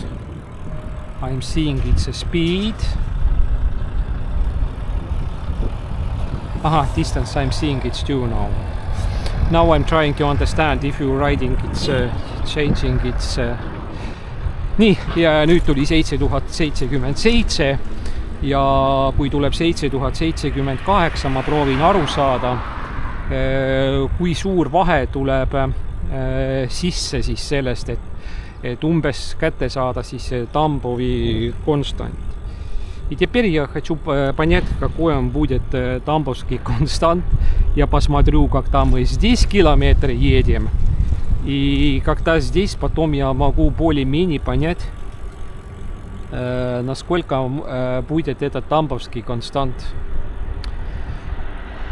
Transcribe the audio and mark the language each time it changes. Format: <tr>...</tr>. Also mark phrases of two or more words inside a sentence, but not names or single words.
<en>I'm seeing it's a speed. Aha, distance I'm seeing it's 2 now. Now I'm trying to understand if you're riding it's changing it's</en> <et>nii, ja nüüd tuli 7077 ja kui tuleb 7078, ma proovin aru saada, kui suur vahe tuleb sisse siis sellest, et umbes kätte saada siis Tambovi konstant.</et> <ru>И теперь я хочу понять, какой он будет тамбовский констант. Я посмотрю, как там мы здесь километры едем. И когда здесь, потом я могу более-менее понять, насколько будет этот тамбовский констант.</ru>